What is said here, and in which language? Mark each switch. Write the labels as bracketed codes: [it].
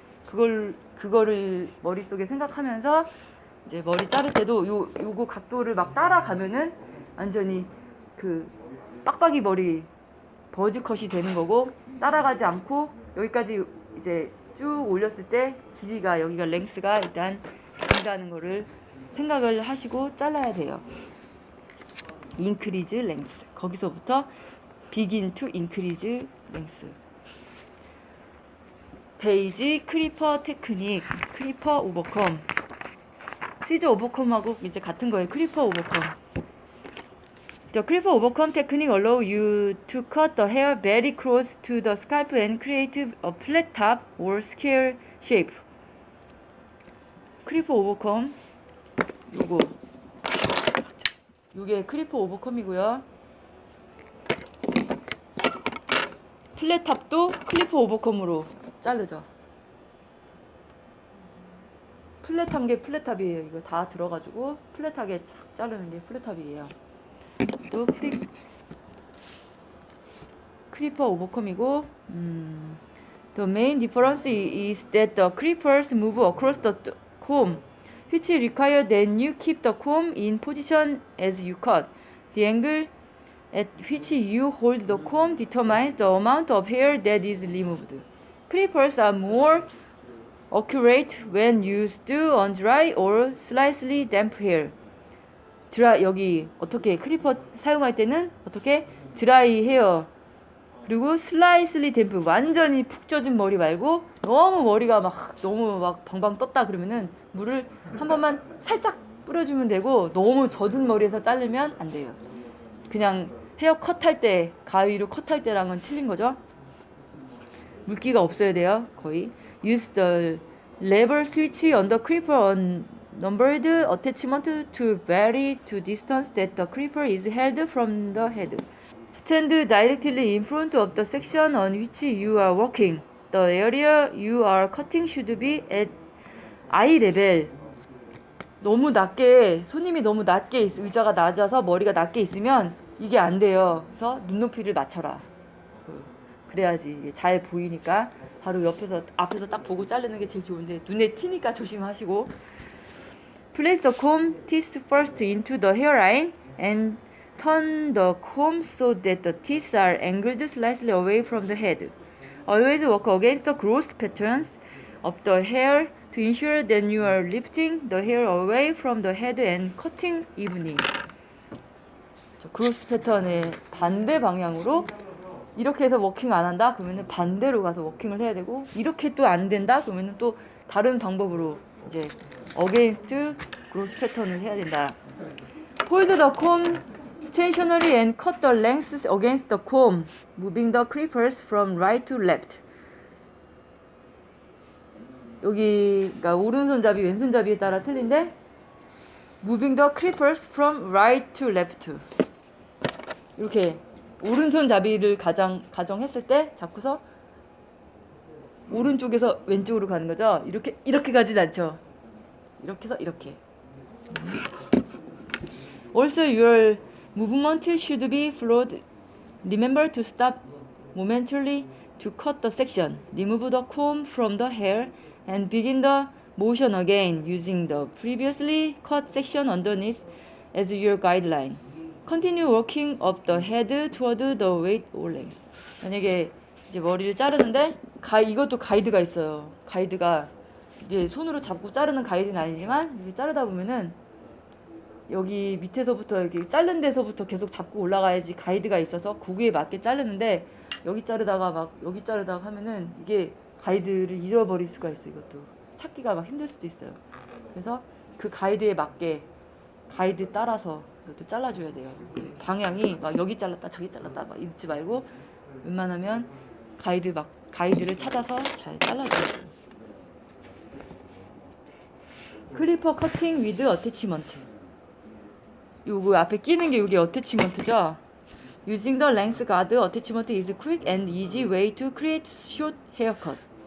[ko] 그거를 머릿속에 생각하면서 이제 머리 자를 때도 요거 각도를 막 따라가면은 완전히 그 빡빡이 머리 버즈컷이 되는 거고 따라가지 않고 여기까지 이제 쭉 올렸을 때 길이가 여기가 랭스가 일단 길다는 거를 생각을 하시고 잘라야 돼요. [en] increase length. [ko] 거기서부터 [en] begin to increase length. [ko] 페이지 크리퍼 테크닉, 크리퍼 오버컴. 시저 오버컴하고 이제 같은 거예요. 크리퍼 오버컴. [en] The creeper overcome technique allows you to cut the hair very close to the scalp and create a flat top or square shape. [ko] 크리퍼 오버컴 요게 크리퍼 오버컴이고요. 플랫탑도 크리퍼 오버컴으로 자르죠. 플랫한 게 플랫탑이에요. 이거 다 들어가지고 플랫하게 쫙 자르는 게 플랫탑이에요. 또 크리퍼 오버컴이고 [en] The main difference is that the creepers move across the comb, which require that you keep the comb in position as you cut. The angle at which you hold the comb determines the amount of hair that is removed. Creepers are more accurate when used on dry or slightly damp hair. [ko] 여기 어떻게 크리퍼 사용할 때는 어떻게 드라이 헤어 그리고 슬라이슬리 댐프 완전히 푹 젖은 머리 말고 너무 머리가 너무 방방 떴다 그러면은 물을 한 번만 살짝 뿌려주면 되고 너무 젖은 머리에서 자르면 안 돼요. 그냥 헤어 컷할 때 가위로 컷할 때랑은 틀린 거죠. 물기가 없어야 돼요. 거의. [en] Use the lever switch on the creeper on numbered attachment to vary to distance that the creeper is held from the head. Stand directly in front of the section on which you are working. The area you are cutting should be at eye level. [ko] 너무 낮게, 손님이 너무 낮게 의자가 낮아서 머리가 낮게 있으면 이게 안 돼요. 그래서 눈높이를 맞춰라. 그래야지 이게 잘 보이니까 바로 앞에서 딱 보고 자르는 게 제일 좋은데 눈에 튀니까 조심하시고. [en] Place the comb teeth first into the hairline and turn the comb so that the teeth are angled slightly away from the head. Always work against the growth patterns of the hair to ensure that you are lifting the hair away from the head and cutting evenly. [ko] 그로스 패턴의 반대 방향으로 이렇게 해서 워킹 안 한다? 그러면은 반대로 가서 워킹을 해야 되고, 이렇게 또 안 된다? 그러면은 또 다른 방법으로 이제 [en] against growth [ko] 패턴을 해야 된다. [en] Hold the comb stationary and cut the lengths against the comb, moving the creepers from right to left. [ko] 여기가 오른손잡이, 왼손잡이에 따라 틀린데 [en] moving the creepers from right to left. [ko] 이렇게 오른손잡이를 가정했을 때 잡고서 오른쪽에서 왼쪽으로 가는 거죠. 이렇게 가진 않죠. 이렇게 해서 이렇게. [en] Also your movement should be fluid. Remember to stop momentarily to cut the section. Remove the comb from the hair and begin the motion again using the previously cut section underneath as your guideline. Continue working up the head toward the weight or length. [ko] 만약에 이제 머리를 자르는데 이것도 가이드가 있어요. 가이드가 이제 손으로 잡고 자르는 가이드는 아니지만 이렇게 자르다 보면은 여기 밑에서부터 이렇게 자른 데서부터 계속 잡고 올라가야지 가이드가 있어서 거기에 맞게 자르는데 여기 자르다가 하면은 이게 가이드를 잃어버릴 수가 있어. 이것도 찾기가 막 힘들 수도 있어요. 그래서 그 가이드에 맞게 가이드 따라서 이것도 잘라줘야 돼요. 방향이 막 여기 잘랐다 저기 잘랐다 막 이러지 말고 웬만하면 가이드를 찾아서 잘 잘라줘야 돼요. 클리퍼 커팅 위드 어태치먼트. 요거 앞에 끼는 게 이게 어태치먼트죠. [en] Using the length guard attachment is quick and easy way to create short haircut.